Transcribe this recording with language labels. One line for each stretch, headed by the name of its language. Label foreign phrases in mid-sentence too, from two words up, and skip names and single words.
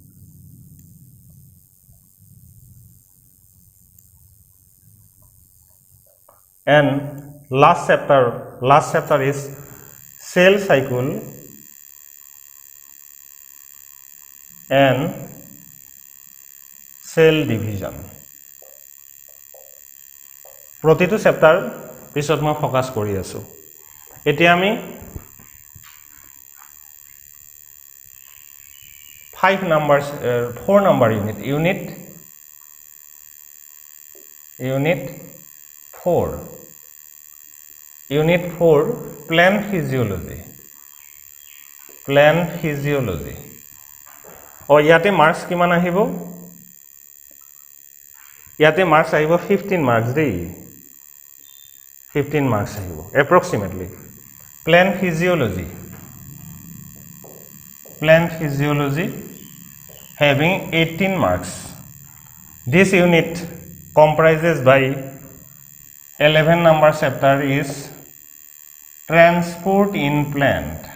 English: And last chapter is cell cycle and cell division.
Assamese: প্ৰতিটো চেপ্টাৰ পিছত মই ফোকাস কৰি আছো এতিয়া আমি
English: 4 number unit 4 plant physiology
Assamese: और ইয়াতে মার্কস কিমান আহিব ইয়াতে মার্কস আহিব 15 মার্কস দেই 15 marks আহিব
English: approximately plant physiology having 18 marks. This unit comprises by 11 number chapter is transport in plant.